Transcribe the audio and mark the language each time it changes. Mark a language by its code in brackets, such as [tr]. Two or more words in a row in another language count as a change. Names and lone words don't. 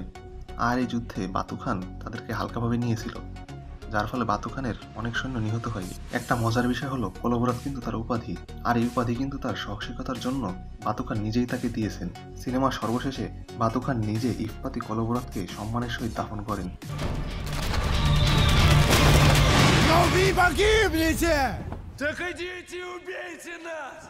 [bn] আর এই যুদ্ধে বাতু খান তাদেরকে হালকাভাবে নিয়েছিল, যার ফলে বাতু খানের অনেক সৈন্য নিহত হয়। একটা মজার বিষয় হলো কোলোবরাত কিন্তু তার উপাধি, আর এই উপাধি কিন্তু তার সাহসিকতার জন্য বাতু খান নিজেই তাকে দিয়েছেন। সিনেমার সর্বশেষে বাতু খান নিজে ইভপাতি কোলোবরাতকে সম্মানের সহিত দাফন করেন। [ru] Но вы погибнете! Так идите и убейте нас!